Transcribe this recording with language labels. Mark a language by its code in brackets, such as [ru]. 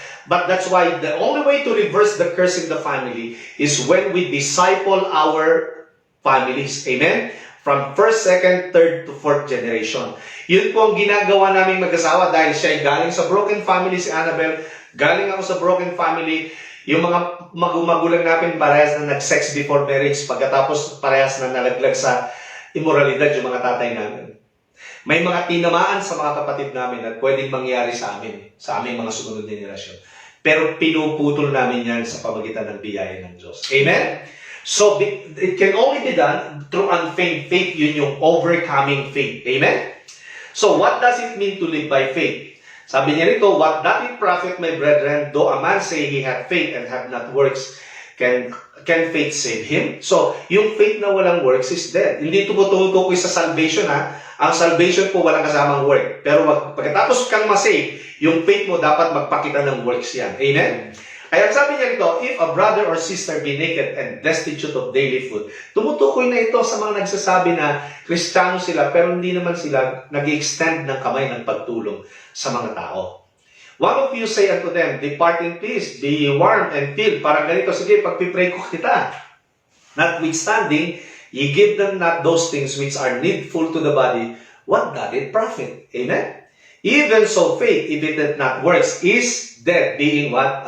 [en] But that's why the only way to reverse the curse in the family is when we disciple our families. Amen? From first, second, third to fourth generation. [tl] Yun po ang ginagawa naming mag-asawa dahil siya ay galing sa broken family, si Annabel. Galing ako sa broken family. Yung mga magulang namin parehas na nag-sex before marriage, pagkatapos parehas na nalaglag sa immoralidad yung mga tatay namin. May mga tinamaan sa mga kapatid namin at pwedeng mangyari sa amin, sa aming mga sumunod na henerasyon. Pero pinuputol namin yan sa pamagitan ng biyaya ng Diyos. Amen? [en] So, it can only be done through unfeigned faith. [tl] Yun yung overcoming faith. [en] Amen? So, what does it mean to live by faith? [tl] Sabi niya rito, [en] what doth it profit, my brethren, though a man say he hath faith and have not works, can faith save him? [tl] So, yung faith na walang works is dead. Hindi tumutukoy sa salvation, ha? Ang salvation po walang kasamang work. Pero pagkatapos kang masave, yung faith mo dapat magpakita ng works yan. Amen? Kaya sabi niya rito, [en] if a brother or sister be naked and destitute of daily food, [tl] tumutukoy na ito sa mga nagsasabi na Kristiyano sila, pero hindi naman sila nag-extend ng kamay ng pagtulong sa mga tao. [en] One of you say unto them, depart in peace, be warm and filled. [tl] Parang ganito, sige, pagpipray ko kita. [en] Notwithstanding, ye give them not those things which are needful to the body, what doth it profit? Amen? Even so, faith, if it hath not works, is dead, being what?